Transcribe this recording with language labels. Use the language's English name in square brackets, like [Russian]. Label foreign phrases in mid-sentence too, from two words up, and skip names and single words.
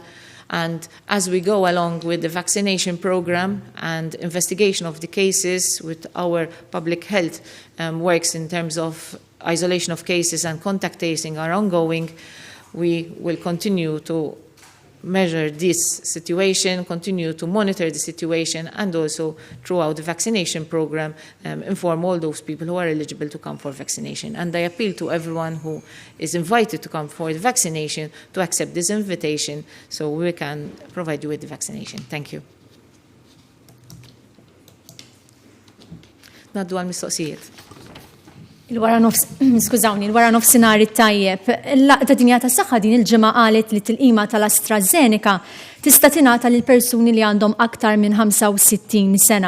[English] And as we go along with the vaccination program and investigation of the cases with our public health works in terms of isolation of cases and contact tracing are ongoing, we will continue to measure this situation, continue to monitor the situation, and also throughout the vaccination program inform all those people who are eligible to come for vaccination. And I appeal to everyone who is invited to come for the vaccination to accept this invitation so we can provide you with the vaccination. Thank you. [Maltese] Naddu għal-mistoqsijiet. Il-wara nofsinhar it-tajjeb, il-laqda dinja tas-saħħa din il-ġimgħa qalet li tilqima tal-AstraZeneca tista' tingħata lil persuni li għandhom aktar minn 65 sena.